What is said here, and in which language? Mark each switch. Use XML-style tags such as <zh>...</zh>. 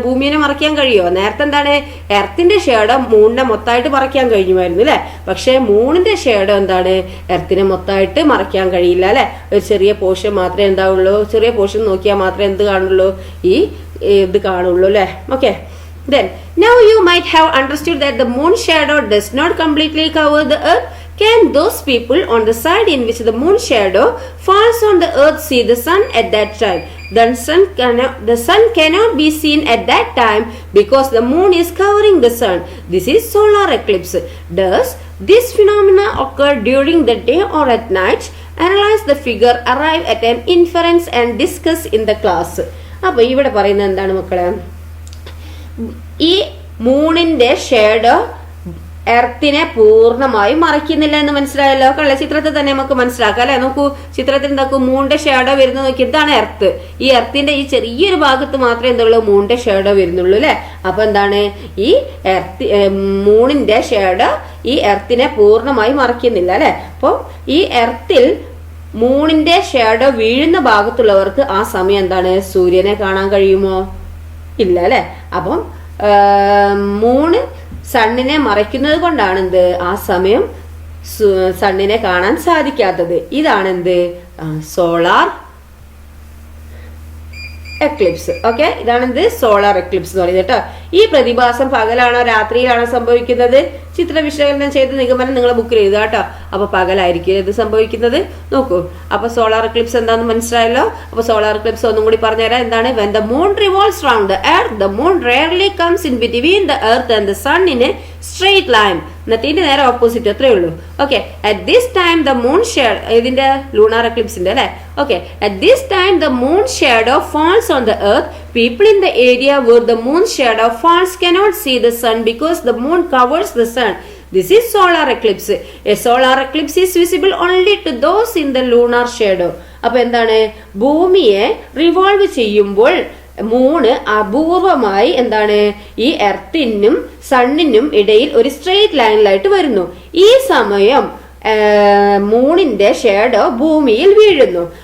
<ml>ഭൂമിയെ മറയ്ക്കാൻ കഴിയുമോ? നേരത്തെ എന്താണ് എർത്തിന്റെ ഷേഡോ മൂണിനെ മൊത്തമായിട്ട് മറയ്ക്കാൻ കഴിയുമായിരുന്നു അല്ലെ. പക്ഷെ മൂണിന്റെ ഷേഡോ എന്താണ് എർത്തിനെ മൊത്തമായിട്ട് മറയ്ക്കാൻ കഴിയില്ല അല്ലെ. ഒരു ചെറിയ പോർഷൻ മാത്രമേ എന്താവുള്ളൂ, ചെറിയ പോർഷൻ നോക്കിയാൽ മാത്രമേ എന്ത് കാണുള്ളൂ? ഈ ഇത് കാണുള്ളൂ അല്ലെ. Okay,</ml> <en>Then, now you might have understood that the moon shadow does not completely cover the earth. Can those people on the side in which the moon shadow falls on the earth see the sun at that time? The sun cannot be seen at that time because the moon is covering the sun. This is solar eclipse. Does this phenomena occur during the day or at night? Analyze the figure, arrive at an inference and discuss in the class.</en> <ml>അപ്പോൾ ഇവിടെ പറയുന്നത് എന്താണ് മക്കളെ? ഈ മൂണിന്റെ shadow എർത്തിനെ പൂർണ്ണമായും മറയ്ക്കുന്നില്ല എന്ന് മനസ്സിലായല്ലോ. കള്ള ചിത്രത്തിൽ തന്നെ നമുക്ക് മനസ്സിലാക്കാം അല്ലെ. നോക്കൂ, ചിത്രത്തിൽ എന്താക്കും, മൂണിന്റെ ഷേഡോ വരുന്നത് നോക്കി. ഇതാണ് എർത്ത്. ഈ എർത്തിന്റെ ഈ ചെറിയൊരു ഭാഗത്ത് മാത്രമേ എന്തുള്ളൂ, മൂണിന്റെ ഷേഡോ വരുന്നുള്ളൂ അല്ലെ. അപ്പൊ എന്താണ്, ഈ മൂണിന്റെ ഷേഡോ ഈ എർത്തിനെ പൂർണ്ണമായി മറയ്ക്കുന്നില്ല അല്ലെ. അപ്പൊ ഈ എർത്തിൽ മൂണിന്റെ ഷേഡോ വീഴുന്ന ഭാഗത്തുള്ളവർക്ക് ആ സമയം എന്താണ്, സൂര്യനെ കാണാൻ കഴിയുമോ? ഇല്ല അല്ലെ. അപ്പം മൂണ് സണ്ണിനെ മറയ്ക്കുന്നത് കൊണ്ടാണ് എന്ത്, ആ സമയം സണ്ണിനെ കാണാൻ സാധിക്കാത്തത്. ഇതാണ് എന്ത്, സോളാർ എക്ലിപ്സ്. ഓക്കെ, ഇതാണ് എന്ത്, സോളാർ എക്ലിപ്സ് എന്ന് പറയുന്നത് കേട്ടോ. ഈ പ്രതിഭാസം പകലാണോ രാത്രിയിലാണോ സംഭവിക്കുന്നത്? ചിത്ര വിശകലനം ചെയ്ത് നിഗമനം നിങ്ങളെ ബുക്കിൽ എഴുതുക കേട്ടോ. അപ്പൊ പകലായിരിക്കും ഇത് സംഭവിക്കുന്നത്. നോക്കൂ, അപ്പൊ സോളാർ എക്ലിപ്സ് എന്താണെന്ന് മനസ്സിലായല്ലോ. അപ്പൊ സോളാർ എക്ലിപ്സ് ഒന്നും കൂടി പറഞ്ഞുതരാം. എന്താണ്?</ml> <en>when the moon revolves round the earth, the moon rarely comes in between the earth and the sun in a straight line.</en> <ml>എന്നിട്ട് നേരെ ഓപ്പോസിറ്റ്, അത്രേ ഉള്ളൂ. Okay,</ml> <en>at this time the moon shadow,</en> <ml>ഇതിന്റെ lunar എക്ലിപ്സിന്റെ അല്ലെ.</ml> <en>Okay, at this time the moon shadow falls on the earth. People in the area where the moon shadow falls cannot see the sun because the moon covers the sun. This is solar eclipse. A solar eclipse is visible only to those in the lunar shadow.</en> <ml>അപ്പൊ എന്താണ്, ഭൂമിയെ revolve ചെയ്യുമ്പോൾ Moon അപൂർവമായി എന്താണ്, ഈ എർത്തിനും സണ്ണിനും ഇടയിൽ ഒരു straight ലൈനിലായിട്ട് വരുന്നു. ഈ സമയം മൂണിന്റെ ഷേഡോ ഭൂമിയിൽ വീഴുന്നു.</ml>